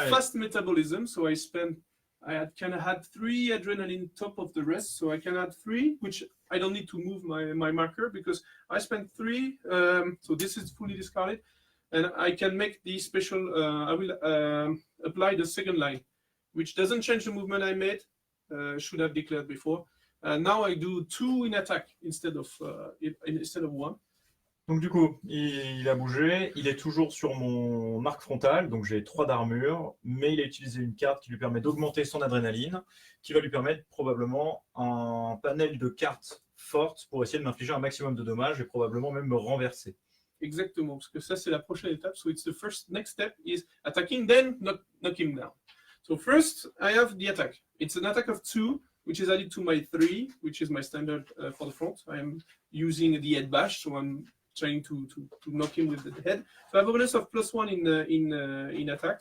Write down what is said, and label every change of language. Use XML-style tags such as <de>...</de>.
<en>have fast metabolism, so I had 3 adrenaline top of the rest, so I can add 3, which I don't need to move my marker because I spent 3, so this is fully discarded, and I can make the special, I will apply the second line, which doesn't change the movement I made, should have declared before. Now I do 2 in attack instead of 1.</en> <fr>Donc du coup, il a bougé, il est toujours sur mon arc frontal, donc j'ai 3 d'armure, mais il a utilisé une carte qui lui permet d'augmenter son adrénaline, qui va lui permettre probablement un panel de cartes fortes pour essayer de m'infliger un maximum de dommages et probablement même me renverser. Exactement, parce que ça c'est la prochaine étape.</fr> <en>So it's the next step is attacking, then knock him down. So first I have the attack. It's an attack of 2, which is added to my 3, which is my standard for the front. I am using the head bash, so I'm trying to knock him with the head. So I have a bonus of +1 in attack.</en>